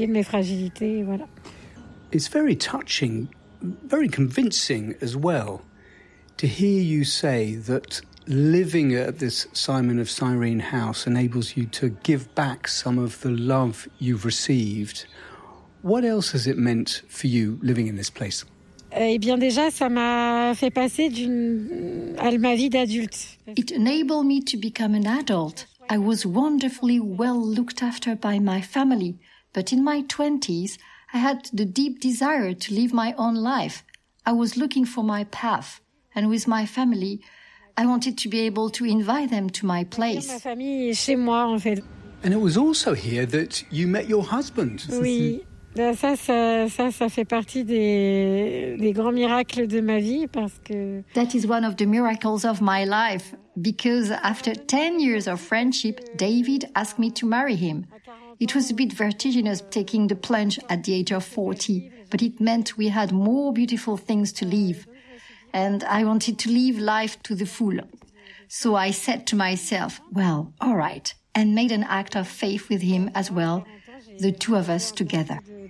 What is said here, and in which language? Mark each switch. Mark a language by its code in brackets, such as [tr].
[en] It's very touching, very convincing as well, to hear you say that living at this Simon of Cyrene house enables you to give back some of the love you've received. What else has it meant for you living in this place? [fr] Eh bien déjà, ça m'a fait passer d'une à ma vie d'adulte. [en] It enabled me to become an adult. I was wonderfully well looked after by my family. But in my 20s, I had the deep desire to live my own life. I was looking for my path. And with my family, I wanted to be able to invite them to my place. [fr] Ma famille est chez moi, en fait. [en] And it was also here that you met your husband. [fr] Oui. Ça fait partie des grands miracles de ma vie parce que... [en] That is one of the miracles of my life because after 10 years of friendship, David asked me to marry him. It was a bit vertiginous taking the plunge at the age of 40, but it meant we had more beautiful things to live. And I wanted to live life to the full. So I said to myself, well, all right, and made an act of faith with him as well, the two of us together.